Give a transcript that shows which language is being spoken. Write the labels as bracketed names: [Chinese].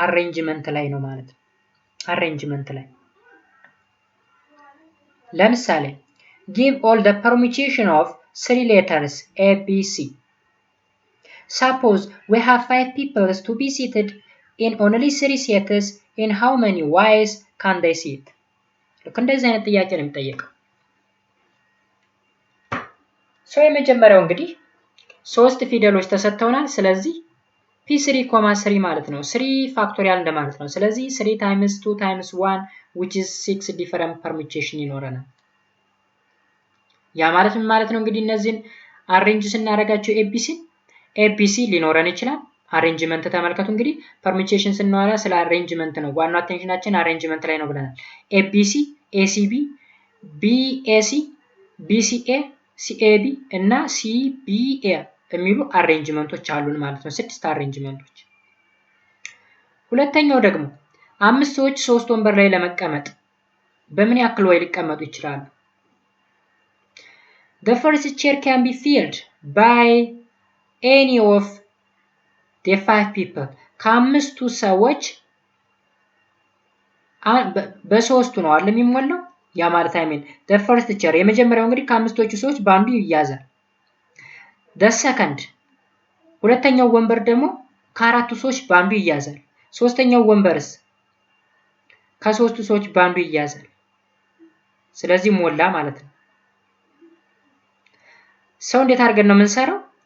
[Amharic] አሬንጅመንት ላይ ነው ማለት ነው። አሬንጅመንት ላይ ለምሳሌ [English] give all the permutation of 3 letters A, B, C. Suppose we have 5 people to be seated in only 3 sets. In how many ways can they sit? [Amharic] ልክ እንደዚህ አይነት ጥያቄ ነው የሚጠየቀው። የመጀመሪያው እንግዲህ 3 ፊደሎች ተሰጥተውናል። ስለዚህ P3, 3 ማለት ነው 3 ፋክቶሪያል እንደማለት ነው። ስለዚህ [English] 3 times 2 times 1 which is 6 different permutation [Amharic] ይኖረናል። ያ ማለት ምን ማለት ነው? እንግዲህ እነዚህን አሬንጅ ስናደርጋቸው ኤቢሲ ሊኖረን ይችላል። አሬንጅመንት ተመልከቱ። እንግዲህ ፐርሙቴሽን ስናወራ ስለ አሬንጅመንት ነው። ዋናው አቴንሽናችን አሬንጅመንት ላይ ነው ብለናል። ኤቢሲ፣ ኤሲቢ፣ ቢኤሲ፣ ቢሲኤ፣ ሲኤቢ እና ሲቢኤ የሚሉ አሬንጅመንቶች አሉን ማለት ነው። 6 አሬንጅመንቶች። ሁለተኛው ደግሞ 5 ሰዎች 3 ወንበር ላይ ለመቀመጥ በምን ያክል ወይ ሊቀመጡ ይችላሉ? [English] The first chair can be filled by any of the 5 people. [Amharic] ከአምስቱ ሰዎች በሶስቱ ነው አይደል የሚሞላው? ያ ማለት [English] the first chair [Amharic] የመጀመሪያው እንግዲህ ከአምስቶቹ ሰዎች በአንዱ ይያዛል። [English] the second [Amharic] ሁለተኛው ወንበር ደግሞ ከአራቱ ሰዎች በአንዱ ይያዛል። ሶስተኛው ወንበርስ ከሶስቱ ሰዎች በአንዱ ይያዛል። ስለዚህ ሞላ ማለት ነው። ሰው እንዴት አድርገን ነው የምንሰራው?